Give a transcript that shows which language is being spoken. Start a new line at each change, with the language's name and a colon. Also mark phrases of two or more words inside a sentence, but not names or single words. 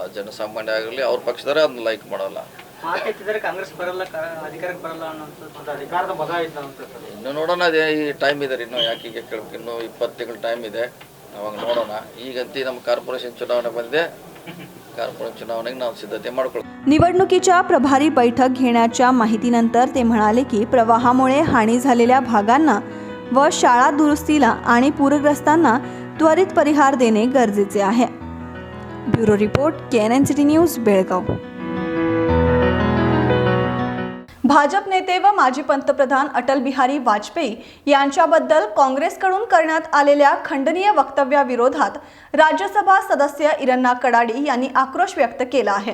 Kannada: ಜನಸಾಮಾನ್ಯ ಆಗಲಿ ಅವ್ರ ಪಕ್ಷದವರೇ ಅದನ್ನ ಲೈಕ್ ಮಾಡೋಲ್ಲ. ಕಾಂಗ್ರೆಸ್ ಬರಲ್ಲ, ಅಧಿಕಾರಕ್ಕೆ ಬರಲ್ಲ ಅನ್ನೋದು ಅಧಿಕಾರದ ಮದ ಆಯ್ತು ಅಂತ ಸರ್. ಇನ್ನು ನೋಡೋಣ, ಅದೇ ಈ ಟೈಮ್ ಇದೆ. ಇನ್ನೂ ಯಾಕೆ ಈಗ ಕೇಳಬೇಕು, ಇನ್ನೂ 20 ತಿಂಗಳು ಟೈಮ್ ಇದೆ. ಅವಾಗ ನೋಡೋಣ. ಈಗಂತೂ ನಮ್ಮ ಕಾರ್ಪೊರೇಷನ್ ಚುನಾವಣೆ ಬಂದಿದೆ. ಕಾರ್ಪೊರೇಷನ್ चुनावणेಗೆ ನಾವು ಸಿದ್ಧತೆ ಮಾಡ್ಕೊಳ್ತೀವಿ.
Marathi: निवडणुकीच्या प्रभारी बैठक घेण्याच्या माहितीनंतर ते म्हणाले की प्रवाहामुळे हानी झालेल्या भागांना व शाळा दुरुस्तीला आणि पूरग्रस्तांना त्वरित परिहार देणे गरजेचे आहे. ब्युरो रिपोर्ट KNN सिटी न्यूज बेळगाव. भाजप नेते व माजी पंतप्रधान अटल बिहारी वाजपेयी यांच्याबद्दल काँग्रेसकडून करण्यात आलेल्या खंडनीय वक्तव्याविरोधात राज्यसभा सदस्य इरण्णा कडाडी यांनी आक्रोश व्यक्त केला आहे.